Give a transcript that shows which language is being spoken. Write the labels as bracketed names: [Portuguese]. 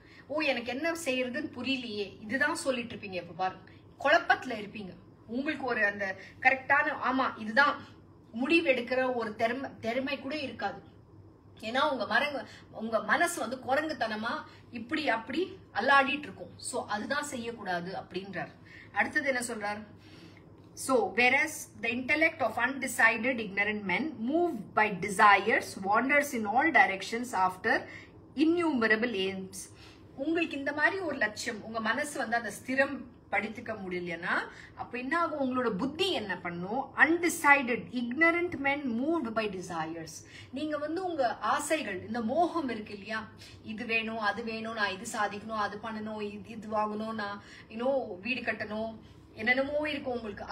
[Tamil] ஓ எனக்கு என்ன செய்யறதுன்னு புரியலையே, இதுதான் சொல்லிட்டு இருப்பீங்க. இப்ப பாருங்க, குழப்பத்துல இருப்பீங்க. உங்களுக்கு ஒரு அந்த கரெக்டான ஆமா இதுதான் முடிவு எடுக்கிற ஒரு திறமை கூட இருக்காது. ஏன்னா உங்க மனசு வந்து குரங்குத்தனமா இப்படி அப்படி அல்லாடிட்டு இருக்கும். சோ அதுதான் செய்யக்கூடாது அப்படின்றார். அடுத்தது என்ன சொல்றார்? [English] So, whereas the intellect of undecided ignorant men moved by desires wanders in all directions after innumerable aims. [Tamil] உங்களுக்கு இந்த மாதிரி ஒரு லட்சியம், உங்க மனசு வந்து அந்த ஸ்திரம் படித்துக்க முடியலன்னா அப்ப என்ன ஆகும், உங்களோட புத்தி என்ன பண்ணும், [English] Undecided ignorant men moved by desires. [Tamil] நீங்க வந்து உங்க ஆசைகள், இந்த மோகம் இருக்கு இல்லையா, இது வேணும் அது வேணும், நான் இது சாதிக்கணும், அது பண்ணணும், இது வாங்கணும், நான் இன்னும் வீடு கட்டணும், என்னென்னமோ இருக்கும் உங்களுக்கு.